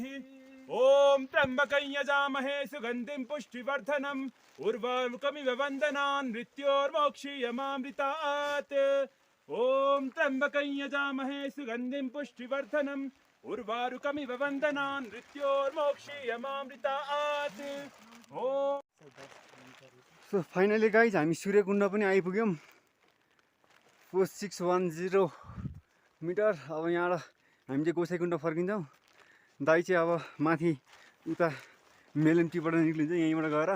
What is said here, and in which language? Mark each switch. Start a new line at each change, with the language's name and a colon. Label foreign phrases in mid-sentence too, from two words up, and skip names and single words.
Sanskrit: ॐ त्र्यम्बकं यजामहे सुगन्धिं पुष्टिवर्धनम् उर्वारुकमिव वन्दनान् मृत्योर्मोक्षीयमामृतात्। ॐ त्र्यम्बकं यजामहे सुगन्धिं पुष्टिवर्धनम् उर्वारुकमिव वन्दनान् मृत्योर्मोक्षीयमामृतात्। ॐ
English: so finally guys
Nepali: हामी सूर्यकुण्ड पनि आइपुग्यौँ। पोस्ट 610 मिटर। अब यहाँबाट हामी चाहिँ गोसाइकुण्ड फर्किन्छौँ। दाइ चाहिँ अब माथि उता मेलम्चीबाट निक्लिन्छ यहीँबाट गएर।